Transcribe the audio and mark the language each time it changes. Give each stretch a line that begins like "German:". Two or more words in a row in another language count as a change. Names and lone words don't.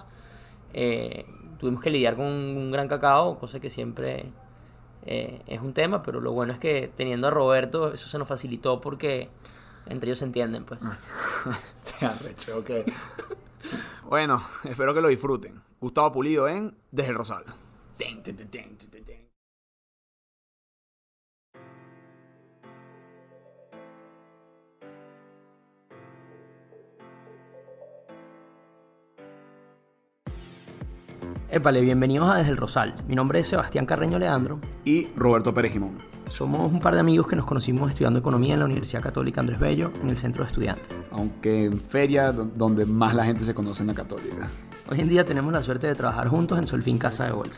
Spanish: Tuvimos que lidiar con un gran cacao, cosa que siempre es un tema, pero lo bueno es que teniendo a Roberto eso se nos facilitó porque entre ellos se entienden, pues. Se arrechó, ok. Bueno, espero que lo disfruten. Gustavo Pulido en Desde el Rosal. Ten, ten, ten, ten, ten, ten. Épale, bienvenidos a Desde el Rosal. Mi nombre es Sebastián Carreño Leandro. Y Roberto Pérez Jimón. Somos un par de amigos que nos conocimos estudiando economía en la Universidad Católica Andrés Bello, en el centro de estudiantes. Aunque en feria donde más la gente se conoce en la Católica. Hoy en día tenemos la suerte de trabajar juntos en Solfin Casa de Bolsa.